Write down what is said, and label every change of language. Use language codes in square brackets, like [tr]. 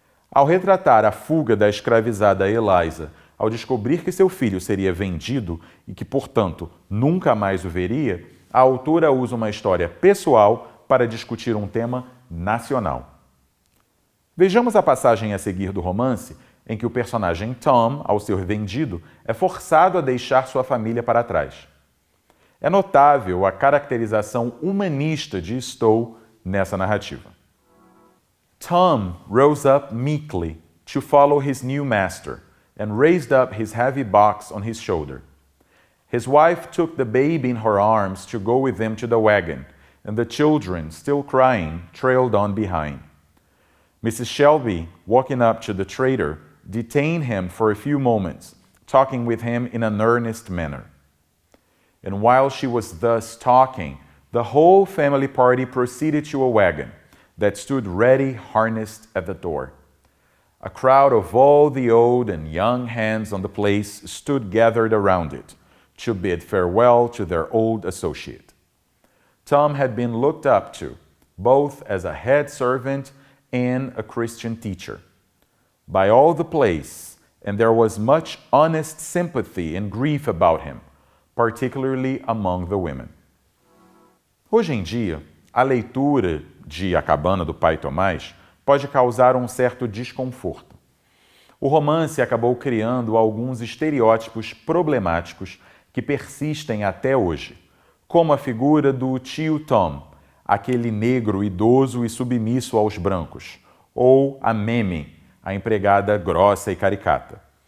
[pt] Ao retratar a fuga da escravizada Eliza, ao descobrir que seu filho seria vendido e que, portanto, nunca mais o veria, a autora usa uma história pessoal para discutir um tema nacional. Vejamos a passagem a seguir do romance, em que o personagem Tom, ao ser vendido, é forçado a deixar sua família para trás. É notável a caracterização humanista de Stowe nessa narrativa. [en] Tom rose up meekly to follow his new master and raised up his heavy box on his shoulder. His wife took the baby in her arms to go with them to the wagon, and the children, still crying, trailed on behind. Mrs. Shelby, walking up to the trader, detained him for a few moments, talking with him in an earnest manner. And while she was thus talking, the whole family party proceeded to a wagon that stood ready harnessed at the door. A crowd of all the old and young hands on the place stood gathered around it to bid farewell to their old associate. Tom had been looked up to, both as a head servant and a Christian teacher, by all the place, and there was much honest sympathy and grief about him, particularly among the women. [pt] Hoje em dia, a leitura de A Cabana do Pai Tomás pode causar um certo desconforto. O romance acabou criando alguns estereótipos problemáticos que persistem até hoje, como a figura do tio Tom, aquele negro idoso e submisso aos brancos, ou a Mamie, a empregada grossa e caricata.